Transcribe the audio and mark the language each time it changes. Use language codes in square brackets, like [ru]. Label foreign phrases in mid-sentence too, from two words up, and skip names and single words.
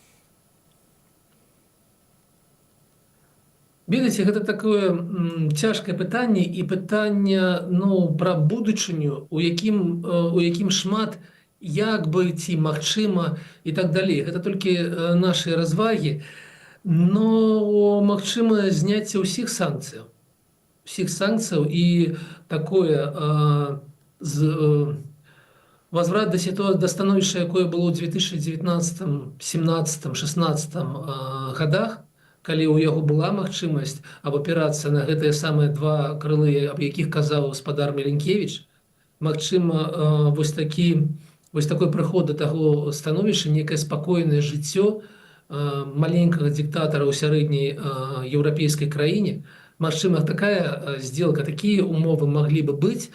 [be] Ведаеце, гэта такое цяжкае пытанне, і пытанне пра будучыню, у якім шмат як бы, ці магчыма і так далей. Гэта толькі нашы развагі, но магчыма зняцце ўсіх санкцыяў. [ru] всех санкций и такое возврат до ситуации, [be] до становішча, якое было ў 2019, 17, 16 годах, калі ў яго была магчымасць абапірацца на гэтыя самыя два крылы, аб якіх казаў гаспадар Меленкевич, магчыма, вось такой прыход да таго становішча, некае спакойнае жыццё маленькага диктатора ў сярэдняй еўрапейскай краіне, магчыма, такая сделка, такія умовы маглі бы быць.